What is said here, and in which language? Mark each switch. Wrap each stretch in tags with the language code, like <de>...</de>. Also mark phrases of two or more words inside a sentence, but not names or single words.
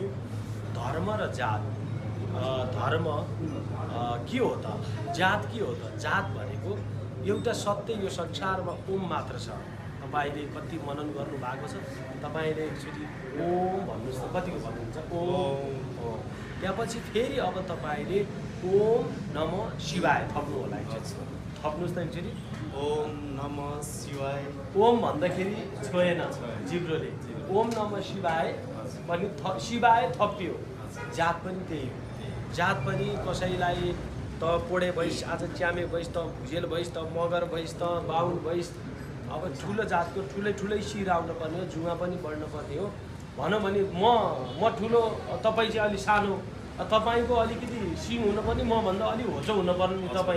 <ne>धर्म र जात, धर्म के हो त, जात के हो त? जात भनेको एउटा सत्य यो संसारमा ओम मात्र छ। तपाईँले कति मनन गर्नुभएको छ? तपाईँले एकचोटि ओम भन्नुहोस् त, कतिको भन्नुहुन्छ? ओम हो। त्यसपछि फेरि अब तपाईँले</ne> <sa>ओम नमो शिवाय</sa> <ne>थप्नु होला। थप्नुहोस् त एकचोटि।</ne> <sa>ओम नमः शिवाय।</sa> <ne>ओम भन्दाखेरि छोएन जिब्रोले,</ne> <sa>ओम नमः शिवाय</sa> <ne>पनि शिवाय थपियो। जात पनि त्यही हो, जात पनि कसैलाई त पोडे भइस्, आज च्यामे भइस्, त भुजेल भइस्, त मगर भइस्, त बाहुन भइस्। अब ठुलो जातको ठुलै शिर आउनु पर्ने हो, जुवा पनि बढ्नु पर्ने हो। भनौँ भने म ठुलो, तपाईँ चाहिँ अलिक सानो, तपाईँको अलिकति सिङ हुनुपर्ने, मभन्दा अलिक होचो हुनुपर्ने नि तपाईँ।</ne>